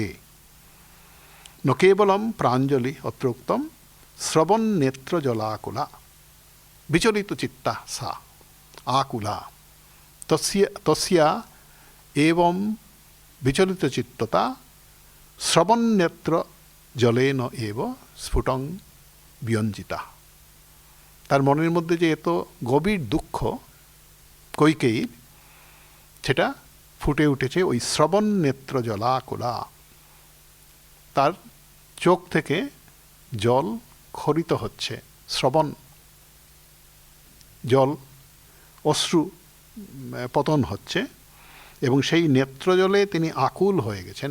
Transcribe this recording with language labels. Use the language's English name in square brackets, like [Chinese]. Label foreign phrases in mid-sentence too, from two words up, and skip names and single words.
[Sanskrit] न केवलं प्राञ्जलि अत्र उक्तं श्रवणनेत्रजलाकुला विचलित चित्ता सा आकुला तस्य एवं विचलित चित्तता श्रवणनेत्र जलेन एव स्फुटं व्यञ्जिता। [Bangla] তার মনের মধ্য যে এত গভীর দুঃখ কৈকেয়ীর সেটা ফুটে উঠেছে ওই [Sanskrit] শ্রবণনেত্র জলাকুলা। [Bangla] তার চোখ থেকে জল খরিত হচ্ছে, শ্রবণ জল অশ্রু পতন হচ্ছে এবং সেই নেত্রজলে তিনি আকুল হয়ে গেছেন।